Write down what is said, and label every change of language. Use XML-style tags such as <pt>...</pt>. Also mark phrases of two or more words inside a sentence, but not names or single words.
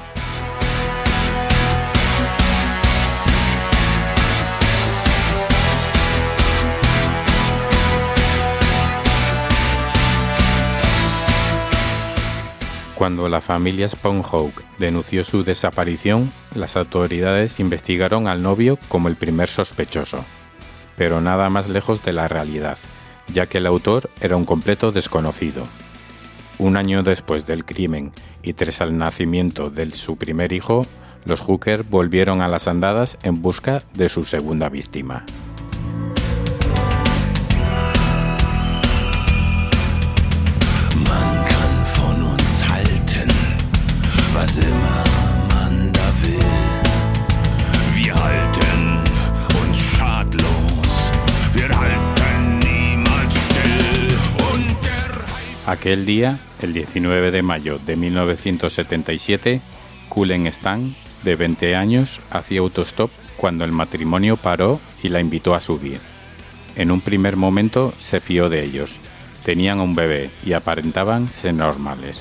<es>Cuando la familia Spanhawk denunció su desaparición, las autoridades investigaron al novio como el primer sospechoso, pero nada más lejos de la realidad, ya que el autor era un completo desconocido. Un año después del crimen y tras el nacimiento de su primer hijo, los Hooker volvieron a las andadas en busca de su segunda víctima.</es> <de>Was immer man da will. Wir halten uns schadlos, wir halten niemals still.</de> <es>Aquel día, el 19 de mayo de 1977, Cullen Stan, de 20 años, hacía autostop cuando el matrimonio paró y la invitó a subir. En un primer momento se fió de ellos, Tenían un bebé y aparentaban ser normales.</es>